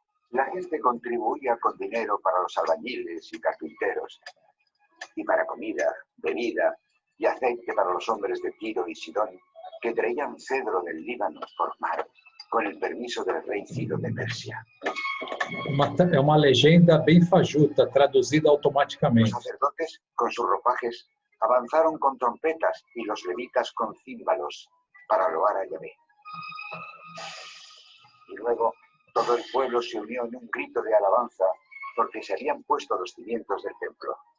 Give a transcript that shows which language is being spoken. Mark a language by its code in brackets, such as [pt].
[es] La gente contribuía con dinero para los albañiles y carpinteros, y para comida, bebida y aceite para los hombres de Tiro y Sidón, que traían cedro del Líbano por mar, con el permiso del rey Ciro de Persia. [pt] É uma legenda bem fajuta, traduzida [es] Los [pt] automaticamente. [es] sacerdotes, con sus ropajes, avanzaron con trompetas y los levitas con címbalos para loar a Yahvé. Y luego todo el pueblo se unió en un grito de alabanza porque se habían puesto los cimientos del templo.